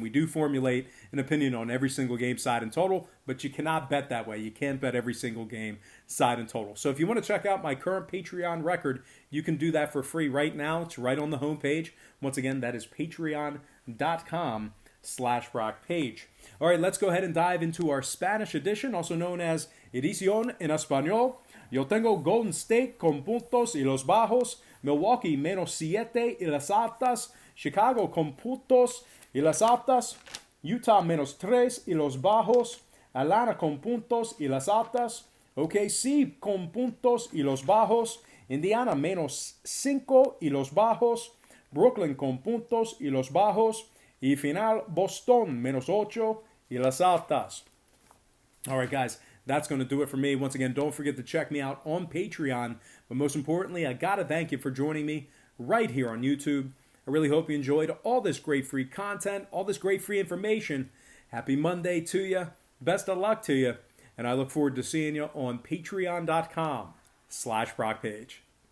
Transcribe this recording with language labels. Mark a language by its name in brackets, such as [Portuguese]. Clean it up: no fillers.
[English] We do formulate an opinion on every single game, side and total, but you cannot bet that way. You can't bet every single game, side and total. So if you want to check out my current Patreon record, you can do that for free right now. It's right on the homepage. Once again, that is patreon.com/rockpage. All right, let's go ahead and dive into our Spanish edition, also known as [Spanish] Edición en Español. Yo tengo Golden State con puntos y los bajos, Milwaukee -7 y las altas, Chicago con puntos y las altas, Utah -3 y los bajos, Atlanta con puntos y las altas, OKC con puntos y los bajos, Indiana -5 y los bajos, Brooklyn con puntos y los bajos, y final Boston -8 y las altas. [English] All right, guys. that's going to do it for me. Once again, don't forget to check me out on Patreon. But most importantly, I got to thank you for joining me right here on YouTube. I really hope you enjoyed all this great free content, all this great free information. Happy Monday to you. Best of luck to you. And I look forward to seeing you on patreon.com/ProcPage.